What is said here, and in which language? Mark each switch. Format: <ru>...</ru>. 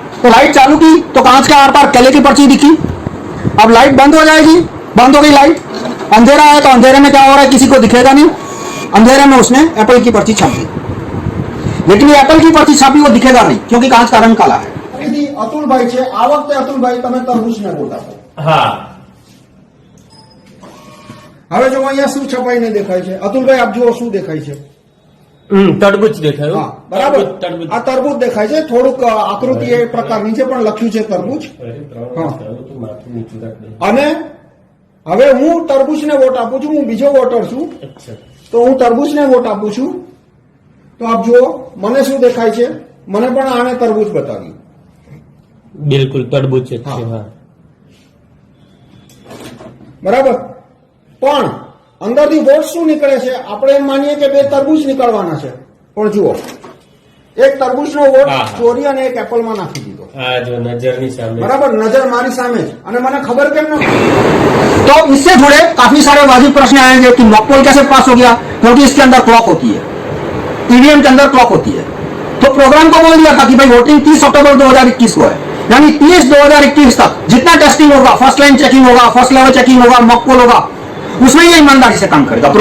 <hi>तो लाइट चालू की तो कांच के आर पार केले की पर्ची दिखी। अब लाइट बंद हो जाएगी, बंद हो गई लाइट, अंधेरा है तो अंधेरे में क्या हो रहा है किसी को दिखेगा नहीं, अंधेरे में उसने एप्पल की पर्ची छाप दी, लेकिन ये एप्पल की पर्ची छापी वो दिखेगा नहीं क्योंकि कांच का रंग काला है।</hi> <gu>अतुलभाई છે આ વખતે અતુલભાઈ તમે તરબૂચને વોટ આપો। હા, હવે જો અહીંયા શું છપાઈને દેખાય છે અતુલભાઈ આપ જુઓ શું દેખાય છે? તરબૂચ દેખાયું। હા બરાબર, તરબૂચ આ તરબૂચ દેખાય છે, થોડુંક આકૃતિ એ પ્રકારની છે પણ લખ્યું છે તરબૂચ। માથું નીચું રાખ દે। અને હવે હું તરબૂચને વોટ આપું છું, હું બીજો વોટર છું અચ્છા, તો હું તરબૂચને વોટ આપું છું। તો આપ જુઓ મને શું દેખાય છે, મને પણ આને તરબૂચ બતાવ્યું। બિલકુલ તરબૂચ જ છે। હા। હા, બરાબર, પણ અંદરથી વોટ શું નીકળે છે? આપણે એમ માનીએ કે બે તરબૂચ નીકળવાના છે, પણ જુઓ એક તરબૂચનો વોટ હા, હા। ચોરી અને એક એપલમાં નાખી દીધો। આ જો નજરની સામે। बराबर, नजर मारी सामने ज। અને મને खबर કેમ न?</gu> <hi>तो इससे जुड़े काफी सारे वाजिब प्रश्न आएंगे कि मॉकपोल कैसे पास हो गया, क्योंकि इसके अंदर क्लॉक होती है, ईवीएम के अंदर क्लॉक होती है। तो प्रोग्राम को बोल दिया था कि भाई वोटिंग 30 अक्टूबर 2021 को है, यानी 30/2021 तक जितना टेस्टिंग होगा, फर्स्ट लाइन चेकिंग होगा, फर्स्ट लेवल चेकिंग होगा, मॉकपोल होगा, उसमें ये ईमानदारी से काम करेगा।</hi>